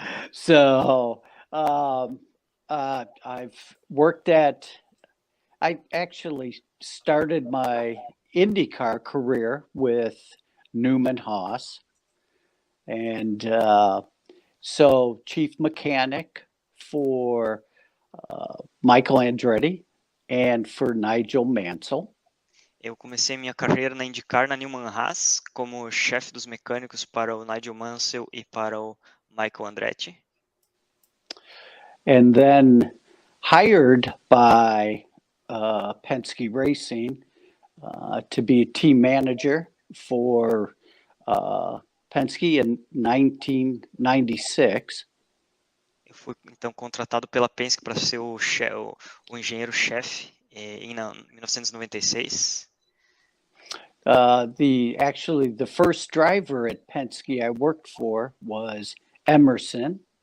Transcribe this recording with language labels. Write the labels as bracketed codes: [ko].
[en] So, I've worked I actually started my IndyCar career with Newman Haas, and so chief mechanic for Michael Andretti and for Nigel Mansell. [pt] Eu comecei minha carreira na IndyCar na Newman Haas como chefe dos mecânicos para o Nigel Mansell e para o Michael Andretti. [en] And then hired by Penske Racing to be team manager for Penske in 1996. [pt] Eu fui então contratado pela Penske para ser o engenheiro-chefe em 1996. [en] The first driver at Penske I worked for was Emerson.